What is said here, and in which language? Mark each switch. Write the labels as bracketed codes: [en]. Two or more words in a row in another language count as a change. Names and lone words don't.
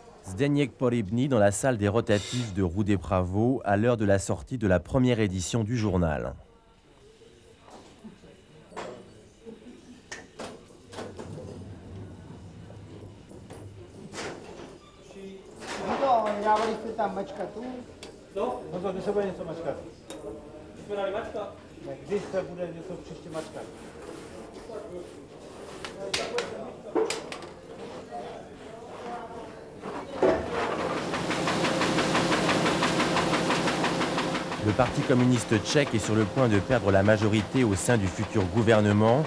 [fr] Zdeněk Porybny dans la salle des rotatifs de Rue des Pravos à l'heure de la sortie de la première édition du journal. [cs] No to by se bude něco mačkat. Jsme dali mačka? Ne, když se bude něco příště mačkat. [fr] Le Parti communiste tchèque est sur le point de perdre la majorité au sein du futur gouvernement.